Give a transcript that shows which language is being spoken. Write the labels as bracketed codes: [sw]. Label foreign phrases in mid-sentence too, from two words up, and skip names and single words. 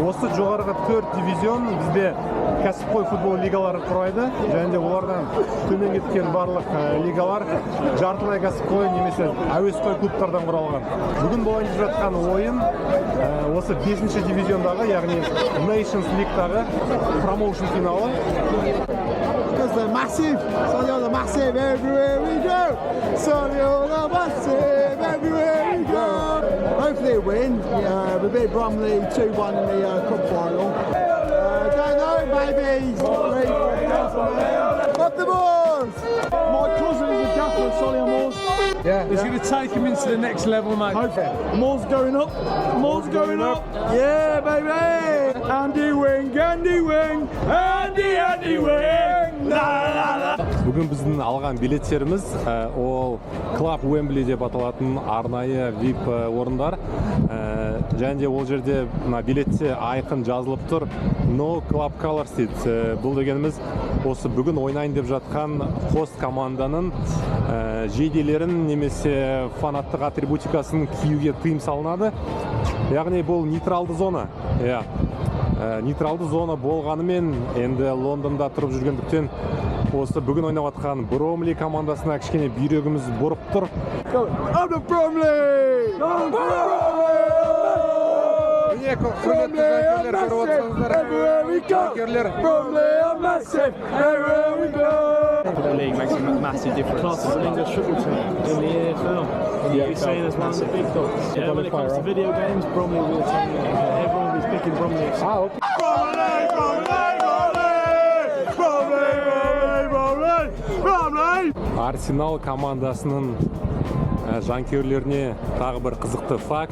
[kk] Осы жоғарғы 4 дивизион бізде кәсіпқой футбол лигалары құрайды, және де олардан төмен кеткен барлық лигалар жартылай кәсіпқой немесе әуесқой клубтардан құралған. Бүгін болайын жатқан ойын осы 5-ші дивизиондағы, яғни [en] Nations League-тағы [kk] промоушн финалы. [en] Because they're massive, Solihull are massive everywhere we go. Solihull are massive everywhere we go. Hopefully they win. We beat Bromley 2-1 in the cup final. Don't know, maybe. Up the balls! My cousin is a gaffer at Solihull Moors. He's going to take him into the next level, mate. Hopefully. Moors going up. Moors going up. Yeah, baby! Andy Wing, Andy Wing, Andy Wing! [kk] Бүгін біздің алған билеттеріміз ол Club Wembley деп аталатын арнайы VIP орындар. Және де ол жерде билетте айқын жазылып тұр [en] No Club Colors [kk] дейді. Бұл дегеніміз осы бүгін ойнайын деп жатқан қос команданың жейделерін немесе фанаттық атрибутикасын киюге тыйым салынады. Яғни бұл нейтралды зона. Нейтралды зона болғанымен енді Лондонда тұрып жүргендіктен осы бүгін ойнап жатқан Бромли командасына кішкене бүйрегіміз бұрып тұр. [en] The league makes a massive difference. Class as an English football team in the EFL. You're saying as one of the big dogs. Yeah, when it comes to video games, Bromley will be the team. Everyone will be picking Bromley. [kk] Арсенал командасының жанкүйерлеріне тағы бір қызықты факт.